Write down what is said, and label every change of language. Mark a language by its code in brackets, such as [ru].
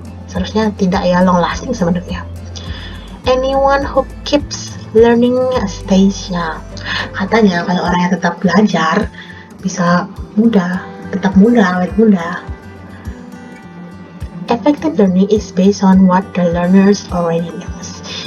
[id] Seharusnya tidak ya, long lasting sebenarnya. [en] Anyone who keeps learning stays young. [id] Katanya kalau orang yang tetap belajar bisa muda, tetap muda, awet muda. [en] Effective learning is based on what the learners already knows.